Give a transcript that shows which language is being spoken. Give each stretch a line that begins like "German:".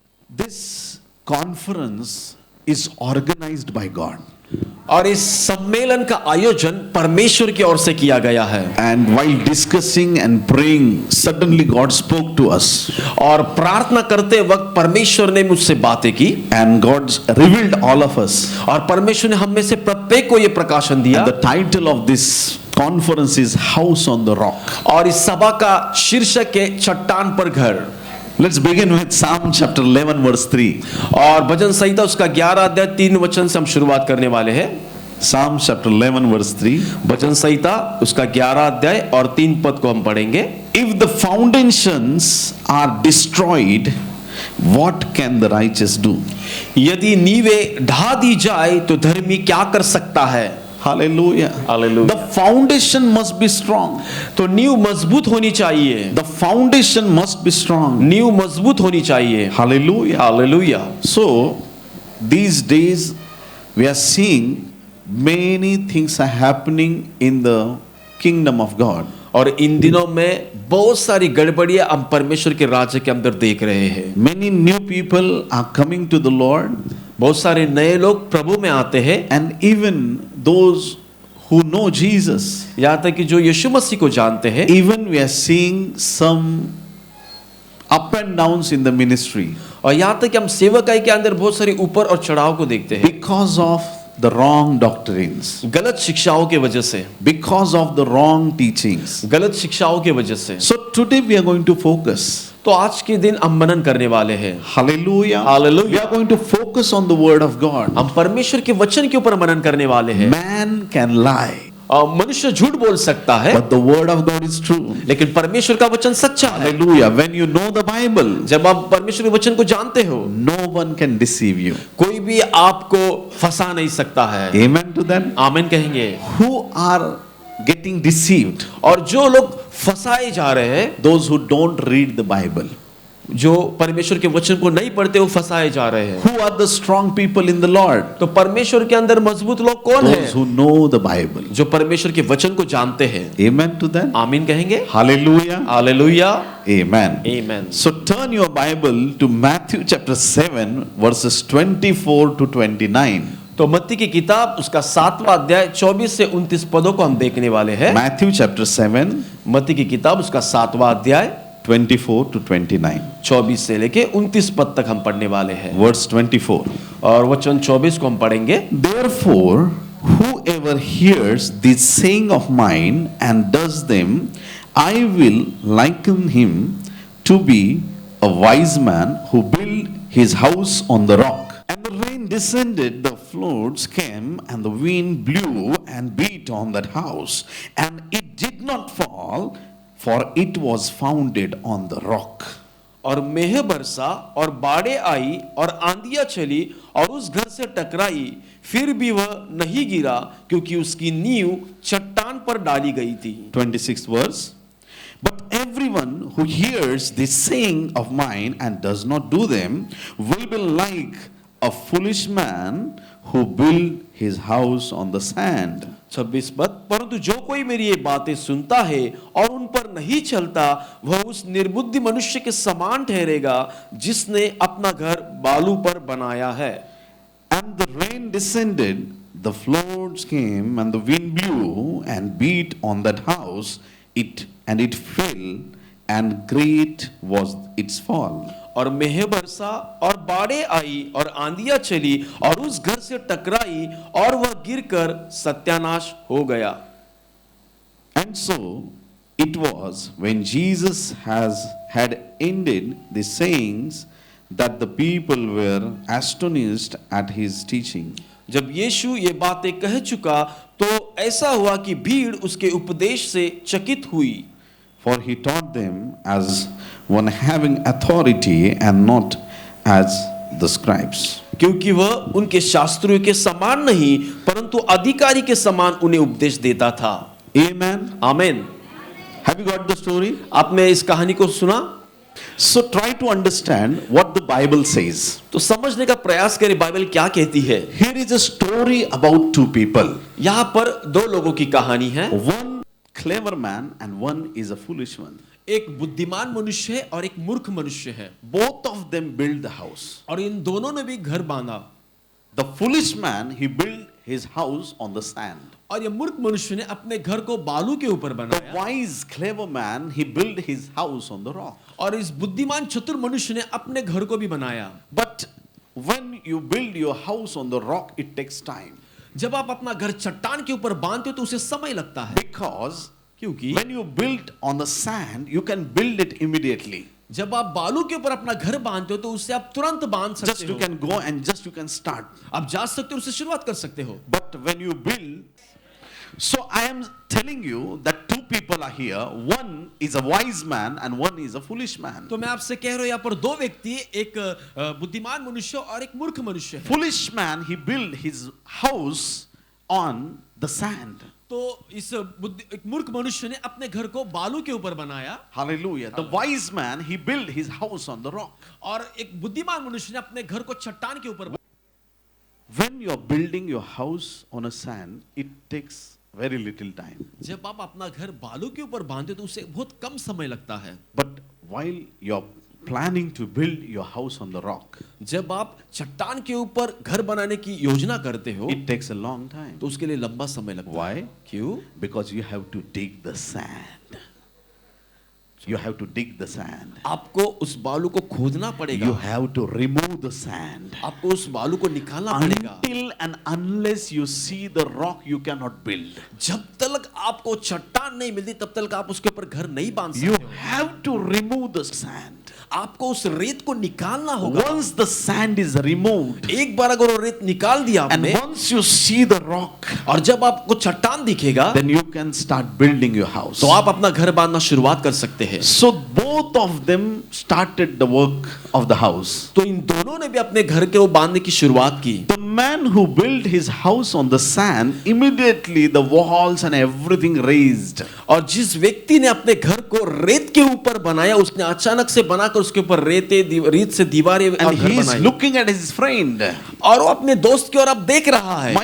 English: This conference is organized by God.
Hindi: और इस सम्मेलन का आयोजन परमेश्वर की ओर से किया गया है।
English: And while discussing and praying, suddenly God spoke to us.
Hindi: और प्रार्थना करते वक्त परमेश्वर ने मुझसे बातें की।
English: And God revealed all of us.
Hindi: और परमेश्वर ने हम में से प्रत्येक को ये प्रकाशन दिया।
English: And the title of this conference is House on the Rock.
Hindi: और इस सभा का शीर्षक है चट्टान पर घर।
English: Let's begin with Psalm chapter 11 verse 3.
Hindi: और भजन संहिता उसका 11 अध्याय 3 वचन से हम शुरुआत करने वाले हैं।
English: Psalm chapter 11 verse 3.
Hindi: भजन संहिता उसका 11 अध्याय और 3 पद को हम पढ़ेंगे।
English: If the foundations are destroyed, what can the righteous do?
Hindi: यदि नींवें ढा दी जाए तो धर्मी क्या कर सकता है?
English: Hallelujah. Hallelujah. The foundation must be strong.
Hindi: तो नींव मजबूत होनी चाहिए।
English: The foundation must be strong.
Hindi: नींव मजबूत होनी चाहिए।
English: Hallelujah.
Hindi: Hallelujah.
English: So these days we are seeing many things are happening in the kingdom of God.
Hindi: और इन दिनों में बहुत सारी गड़बड़ियां हम परमेश्वर के राज्य के अंदर देख रहे हैं।
English: Many new people are coming to the Lord.
Hindi: बहुत सारे नए लोग प्रभु में आते हैं।
English: And even those who know Jesus,
Hindi: यहाँ तक कि जो यीशु मसीह को जानते हैं,
English: even we are seeing some up and downs in the ministry
Hindi: और यहाँ तक कि हम सेवकाई के अंदर बहुत सारे ऊपर और चढ़ाव को देखते हैं
English: because of the wrong doctrines,
Hindi: गलत शिक्षाओं के वजह से,
English: because of the wrong teachings.
Hindi: गलत शिक्षाओं के वजह से।
English: So today we are going to focus.
Hindi: तो आज के दिन हम मनन करने वाले हैं।
English: Hallelujah. Hallelujah. We are going to focus on the word of God.
Hindi: हम परमेश्वर के वचन के ऊपर मनन करने वाले हैं।
English: Man can lie,
Hindi: मनुष्य झूठ बोल सकता है,
English: but the word of God is true.
Hindi: लेकिन परमेश्वर का वचन सच्चा है।
English: Hallelujah. When you know the Bible,
Hindi: जब आप परमेश्वर के वचन को जानते हो,
English: no one can deceive you.
Hindi: कोई भी आपको फंसा नहीं सकता है।
English: Amen to that.
Hindi: आमीन कहेंगे।
English: Who are getting deceived?
Hindi: और जो लोग फंसाए जा रहे हैं,
English: Those who don't read the Bible.
Hindi: जो परमेश्वर के वचन को नहीं पढ़ते, वो फंसाए जा रहे हैं।
English: Who are the strong people in the Lord?
Hindi: तो परमेश्वर के अंदर मजबूत लोग कौन
English: Those
Hindi: हैं?
English: who know the Bible.
Hindi: जो परमेश्वर के वचन को जानते हैं।
English: Amen to that.
Hindi: आमीन कहेंगे।
English: Hallelujah.
Hindi: Hallelujah.
English: Amen. Amen. So turn your Bible to Matthew chapter 7 verses 24 to 29.
Hindi: तो मत्ती की किताब उसका 7वां अध्याय 24 से 29 पदों को हम देखने वाले हैं।
English: Matthew chapter 7
Hindi: मत्ती की किताब उसका 7वां अध्याय
English: 24 to 29.
Hindi: 24 से लेके 29 पद तक हम पढ़ने वाले हैं।
English: Verse 24.
Hindi: और वचन 24 को हम पढ़ेंगे।
English: Therefore, whoever hears this saying of mine and does them, I will liken him to be a wise man who built his house on the rock. And the rain descended, the floods came, and the wind blew and beat on that house, and it did not fall, for it was founded on the rock.
Hindi: और मेह बरसा और बाढ़ें आई और आंधियां चली और उस घर से टकराई, फिर भी वह नहीं गिरा क्योंकि उसकी नींव चट्टान पर डाली गई थी।
English: 26th verse. But everyone who hears this saying of mine and does not do them will be like a foolish man who built his house on the sand.
Hindi: 26 पद, परंतु जो कोई मेरी ये बातें सुनता है और उन पर नहीं चलता, वह उस निर्बुद्धि मनुष्य के समान ठहरेगा जिसने अपना घर बालू पर बनाया है।
English: And the rain descended, the floods came, and the wind blew and beat on that house, and it fell, and great was its fall.
Hindi: और मेह बरसा और बाढ़ें आई और आंधियां चली और उस घर से टकराई और वह गिरकर सत्यानाश हो गया।
English: And so it was when Jesus had ended the sayings that the people were astonished at his teaching.
Hindi: जब यीशु ये बातें कह चुका तो ऐसा हुआ कि भीड़ उसके उपदेश से चकित हुई।
English: For he taught them as one having authority and not as the scribes.
Hindi: क्योंकि वह उनके शास्त्रियों के समान नहीं परंतु अधिकारी के समान उन्हें उपदेश देता था।
English: Amen.
Hindi: आमीन।
English: Have you got the story?
Hindi: आपने इस कहानी को सुना?
English: So try to understand what the Bible says.
Hindi: तो समझने का प्रयास करें बाइबल क्या कहती है।
English: Here is a story about two people.
Hindi: यहाँ पर दो लोगों की कहानी है।
English: One clever man and one is a foolish one.
Hindi: एक बुद्धिमान मनुष्य है और एक मूर्ख मनुष्य है,
English: Both of them built the house.
Hindi: और इन दोनों ने भी घर बांधा।
English: The foolish man, he built his house on the sand.
Hindi: और ये मूर्ख मनुष्य ने अपने घर को बालू के ऊपर
English: The
Hindi: बनाया,
English: wise, clever man, he built his house on the rock.
Hindi: और इस बुद्धिमान चतुर मनुष्य ने अपने घर को भी बनाया।
English: But when you build your house on the rock, it takes time.
Hindi: जब आप अपना घर चट्टान के ऊपर बांधते हो तो उसे समय लगता है,
English: Because
Hindi: क्योंकि
English: when you build on the sand, you can build it immediately.
Hindi: जब आप बालू के ऊपर अपना घर बांधते हो तो उससे आप तुरंत बांध
English: Just
Hindi: सकते
English: you
Hindi: हो,
English: can go and just you can start.
Hindi: आप जा सकते हो, उससे शुरुआत कर सकते हो।
English: But when you build, so I am telling you that two people are here. One is a wise man and one is a foolish man.
Hindi: तो मैं आपसे कह रहा हूं, यहाँ पर दो व्यक्ति, एक बुद्धिमान मनुष्य और एक मूर्ख मनुष्य है।
English: Foolish man, he built his house on the sand.
Hindi: तो इस एक मूर्ख मनुष्य ने अपने घर को बालू के ऊपर बनाया,
English: Hallelujah. The wise man, he built his house on the rock.
Hindi: और एक बुद्धिमान मनुष्य ने अपने घर को चट्टान के ऊपर।
English: When you are building your house on a sand, it takes very little time.
Hindi: जब आप अपना घर बालू के ऊपर बांधते हो तो उसे बहुत कम समय लगता है,
English: But while you are planning to build your house on the rock,
Hindi: जब आप चट्टान के ऊपर घर बनाने की योजना करते हो
English: it takes a long time.
Hindi: तो उसके लिए लंबा समय लगता है।
English: Why?
Hindi: क्यों?
English: Because you have to dig the sand. You have to dig the sand.
Hindi: आपको उस बालू को खोदना पड़ेगा,
English: You have to remove the sand.
Hindi: आपको उस बालू को निकालना पड़ेगा।
English: Until and unless you see the rock, you cannot build.
Hindi: जब तक आपको चट्टान नहीं मिलती तब तक आप उसके ऊपर घर नहीं बांध
English: You
Hindi: सकते हो।
English: have to remove the sand.
Hindi: आपको उस रेत को निकालना होगा।
English: Once the sand is removed,
Hindi: एक बार अगर वो रेत निकाल दिया
English: and
Hindi: आपने,
English: once you see the rock,
Hindi: और जब आपको चट्टान दिखेगा,
English: then you can start building your house.
Hindi: तो आप अपना घर बांधना शुरुआत कर सकते हैं।
English: So both of them started the work of the house.
Hindi: तो इन दोनों ने भी अपने घर के वो बांधने की शुरुआत की।
English: The man who built his house on the sand, immediately the walls and everything raised.
Hindi: और जिस व्यक्ति ने अपने घर को रेत के ऊपर बनाया, उसने अचानक से बनाकर उसके ऊपर रेत से दीवारें और
English: And
Hindi: घर
English: he is
Hindi: बनाए,
English: looking at his friend.
Hindi: और वो अपने दोस्त की ओर अब देख रहा है,